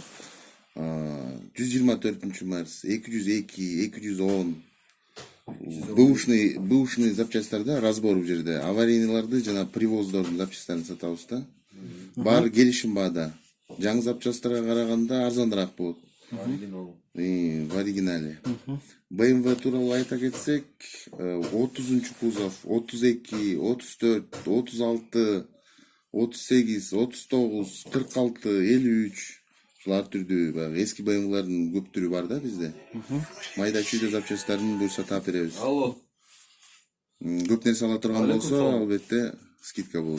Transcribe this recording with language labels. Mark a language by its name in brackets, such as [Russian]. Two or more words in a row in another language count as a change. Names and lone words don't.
[Kyrgyz] 124 Мерс, 202, 210. Бывший запчасттарда разбор бул жерде. Аварийныйларды жана привоздордун запчасттарын сатабыз да. Баары келишим баада. Жаңы запчасттарга караганда арзаныраак болот. [Russian] В оригинале. [Kyrgyz] BMW тууралуу айта кетсек, 30 кузов, 32, 34, 36, 38, 39, 46, 53. Ушулар түрдүү баягы эски BMW-лардын көп түрү бар да бизде. Майда чүйдө запчасттарын буюрса таап беребиз. Көп нерсе ала турган болсо, албетте скидка болот.